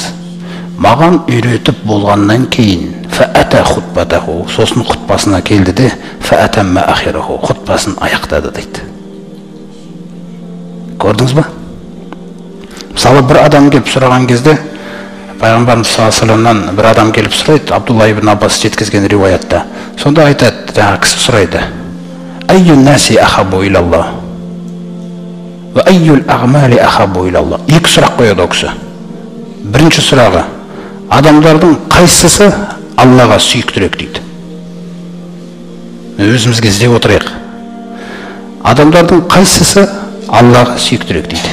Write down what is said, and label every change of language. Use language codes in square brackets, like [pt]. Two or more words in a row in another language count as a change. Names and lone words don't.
[kk] Маған үйретіп болғаннан кейін [ar] فأتى خطبته, [kk] сосын хұтпасына келді де [ar] فأتم آخرها, [kk] хұтпасын аяқтады дейді. Көрдіңіз ба? Мысалы, бір адам келіп сұраған кезде, пайғамбарымыз [ar] صلى الله عليه وسلم [kk] бір адам келіп сұрайды, Абдулла ибн Аббас жеткізген риуаятта. Сонда айтады, жаңа кісі сұрайды, [ar] أي الناس أحب إلى الله وأي الأعمال أحب إلى الله. [kk] Екі сұрақ қояды ол кісі. Бірінші сұрағы, адамдардың қайсысы Аллаға сүйіктірек дейді. Өзімізге іздеп отырайық. Адамдардың қайсысы Аллаға сүйіктірек дейді.